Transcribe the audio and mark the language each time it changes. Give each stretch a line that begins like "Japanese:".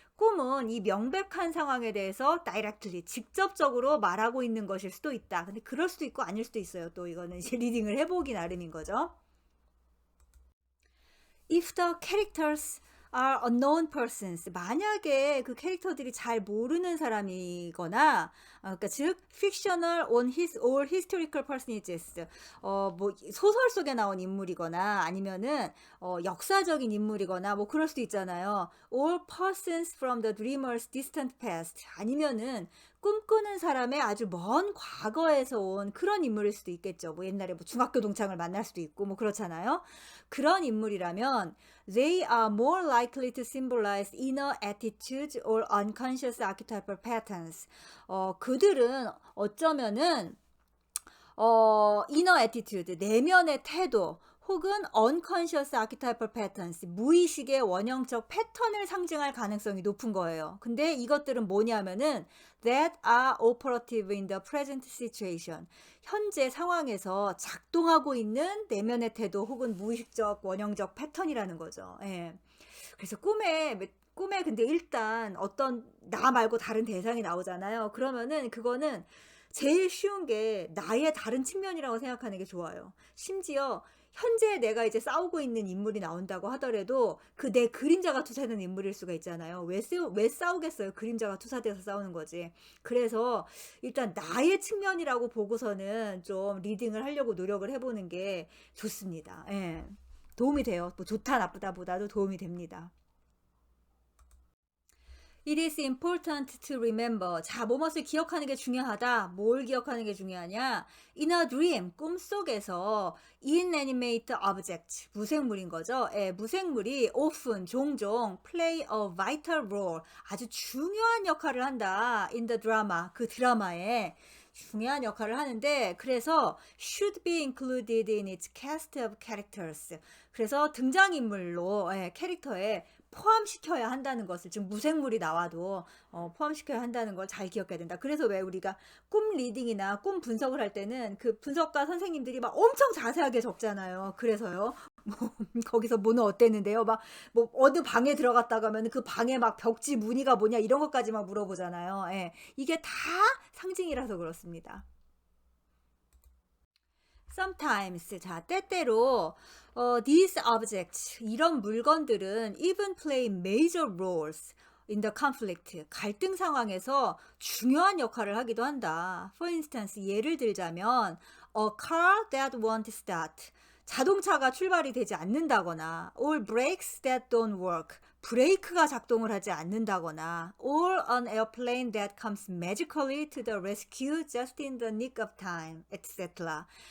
Korean: 꿈은 이 명백한 상황에 대해서 directly, 직접적으로 말하고 있는 것일 수도 있다. 근데 그럴 수도 있고 아닐 수도 있어요. 또 이거는 이제 리딩을 해보기 나름인 거죠.
English: If the characters are unknown persons.
Korean: 만약에 그 캐릭터들이 잘 모르는 사람이거나, 그러니까 즉
English: fictional on his or historical personages.
Korean: 뭐 소설 속에 나온 인물이거나 아니면은 역사적인 인물이거나 뭐 그럴 수도 있잖아요.
English: All persons from the dreamer's distant past.
Korean: 아니면은 꿈꾸는 사람의 아주 먼 과거에서 온 그런 인물일 수도 있겠죠. 뭐 옛날에 뭐 중학교 동창을 만날 수도 있고 뭐 그렇잖아요. 그런 인물이라면
English: they are more likely to symbolize inner attitudes or unconscious archetypal patterns.
Korean: 그들은 어쩌면은
English: inner attitude,
Korean: 내면의 태도 혹은
English: unconscious archetypal patterns,
Korean: 무의식의 원형적 패턴을 상징할 가능성이 높은 거예요. 근데 이것들은 뭐냐면은
English: that are operative in the present situation.
Korean: 현재 상황에서 작동하고 있는 내면의 태도 혹은 무의식적 원형적 패턴이라는 거죠. 예. 그래서 꿈에 근데 일단 어떤 나 말고 다른 대상이 나오잖아요. 그러면은 그거는 제일 쉬운 게 나의 다른 측면이라고 생각하는 게 좋아요. 심지어 현재 내가 이제 싸우고 있는 인물이 나온다고 하더라도 그 내 그림자가 투사되는 인물일 수가 있잖아요. 왜 싸우겠어요? 그림자가 투사돼서 싸우는 거지. 그래서 일단 나의 측면이라고 보고서는 좀 리딩을 하려고 노력을 해보는 게 좋습니다. 예. 도움이 돼요. 뭐 좋다 나쁘다 보다도 도움이 됩니다.
English: It is important to remember.
Korean: 자, 뭐뭇을 기억하는 게 중요하다. 뭘 기억하는 게 중요하냐?
English: In a dream,
Korean: 꿈속에서
English: inanimate object,
Korean: 무생물인 거죠. 예, 무생물이 often, 종종
English: play a vital role,
Korean: 아주 중요한 역할을 한다.
English: In the drama,
Korean: 그 드라마에 중요한 역할을 하는데, 그래서
English: should be included in its cast of characters.
Korean: 그래서 등장인물로 캐릭터에 포함시켜야 한다는 것을, 지금 무생물이 나와도 포함시켜야 한다는 걸 잘 기억해야 된다. 그래서 왜 우리가 꿈 리딩이나 꿈 분석을 할 때는 그 분석가 선생님들이 막 엄청 자세하게 적잖아요. 그래서요. 뭐 거기서 뭐는 어땠는데요? 막 뭐 어느 방에 들어갔다 가면 그 방에 막 벽지 무늬가 뭐냐 이런 것까지 막 물어보잖아요. 예. 이게 다 상징이라서 그렇습니다.
English: Sometimes,
Korean: 자, 때때로
English: these objects,
Korean: 이런 물건들은
English: even play major roles in the conflict,
Korean: 갈등 상황에서 중요한 역할을 하기도 한다.
English: For instance,
Korean: 예를 들자면
English: a car that won't start,
Korean: 자동차가 출발이 되지 않는다거나,
English: or brakes that don't work,
Korean: 브레이크가 작동을 하지 않는다거나,
English: or an airplane that comes magically to the rescue just in the nick of time, etc.